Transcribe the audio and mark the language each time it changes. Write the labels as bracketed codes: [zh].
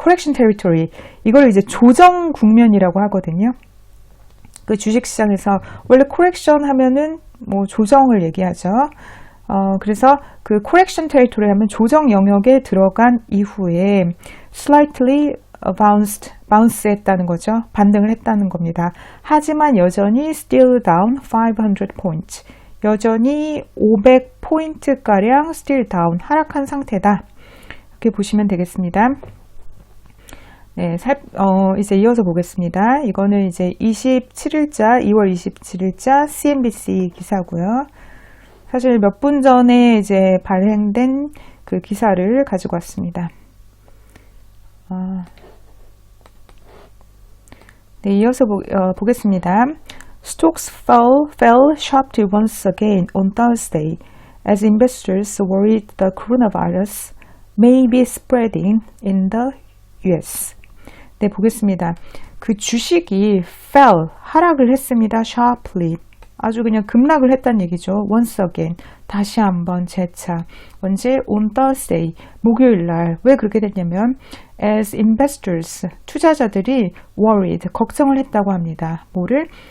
[ko] correction territory, 이걸 이제 조정 국면이라고 하거든요. 그 주식시장에서 원래 correction 하면은 뭐 조정을 얘기하죠. 그래서 그 correction territory 하면 조정 영역에 들어간 이후에 [en] slightly bounce [ko] 했다는 거죠. 반등을 했다는 겁니다. 하지만 여전히 [en] still down 500 points. [ko] 여전히 500포인트가량 [en] still down, [ko] 하락한 상태다. 이렇게 보시면 되겠습니다. 네, 이제 이어서 보겠습니다. 이거는 이제 2월 27일자 CNBC 기사고요. 사실 몇 분 전에 이제 발행된 그 기사를 가지고 왔습니다. 네, 이어서 보겠습니다. [en] Stocks fell sharply once again on Thursday as investors worried the coronavirus may be spreading in the US. [ko] 네, 보겠습니다. 그 주식이 fell, 하락을 했습니다. [en] sharply. [ko] 아주 그냥 급락을 했다는 얘기죠. [en] once again, [ko] 다시 한번 재차. 언제? [en] on Thursday, [ko] 목요일 날. 왜 그렇게 됐냐면 [en] as investors, [ko] 투자자들이 worried, 걱정을 했다고 합니다. 뭐를?